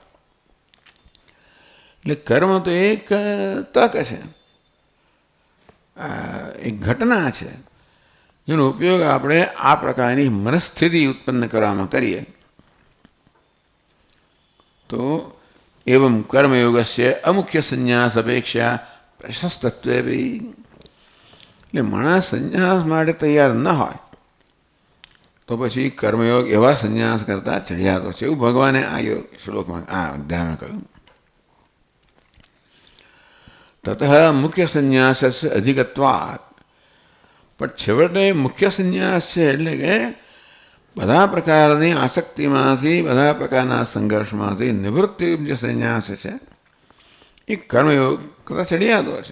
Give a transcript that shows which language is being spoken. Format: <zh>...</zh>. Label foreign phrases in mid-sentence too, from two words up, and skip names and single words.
<gu>એટલે કર્મ તો એક તક છે, એક ઘટના છે, જેનો ઉપયોગ આપણે આ પ્રકારની મનસ્થિતિ ઉત્પન્ન કરવામાં કરીએ તો</gu> <sa>एवं कर्मयोगस्य अमुख्य संन्यास अपेक्षा प्रशस्तत्वे भी</sa> <gu>એટલે માણસ સંન્યાસ માટે તૈયાર ન હોય તો પછી કર્મયોગ એવા સંન્યાસ કરતા ચડિયાતો છે એવું ભગવાને આ શ્લોકમાં આ અધ્યાયમાં કહ્યું.</gu> <sa>તતઃ મુખ્ય સંન્યાસસ્ય અધિકત્વાत्</sa> <gu>પણ છેવટે મુખ્ય સંન્યાસ છે એટલે કે બધા પ્રકારની આસક્તિમાંથી બધા પ્રકારના સંઘર્ષમાંથી નિવૃત્તિ જે સંન્યાસ છે એ કર્મયોગ કરતા ચડિયાતો છે.</gu>